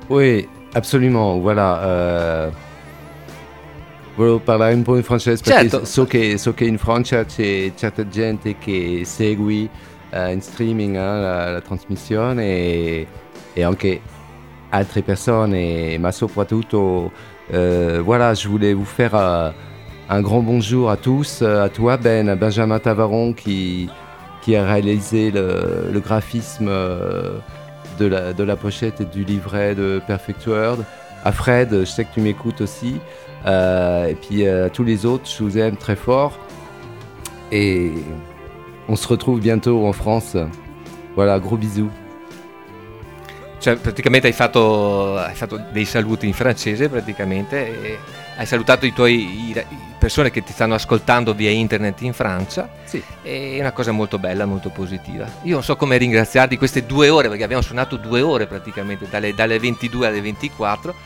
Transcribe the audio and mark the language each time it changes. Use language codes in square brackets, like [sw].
[fr] Oui, absolument, voilà. [it] Volevo parlare un po' in francese perché certo. so che in Francia c'è certa gente che segue in streaming la trasmissione e anche altre persone, ma soprattutto... [fr] voilà, je voulais vous faire un grand bonjour à tous, à toi Ben, à Benjamin Tavaron qui a réalisé le graphisme de la pochette et du livret de Perfect World, à Fred, je sais que tu m'écoutes aussi, et puis à tous les autres, je vous aime très fort et on se retrouve bientôt en France. Voilà, gros bisous. [it] Cioè, praticamente hai fatto dei saluti in francese, praticamente, e hai salutato le persone che ti stanno ascoltando via internet in Francia. Sì. È una cosa molto bella, molto positiva. Io non so come ringraziarti queste due ore, perché abbiamo suonato due ore praticamente, dalle 22 alle 24.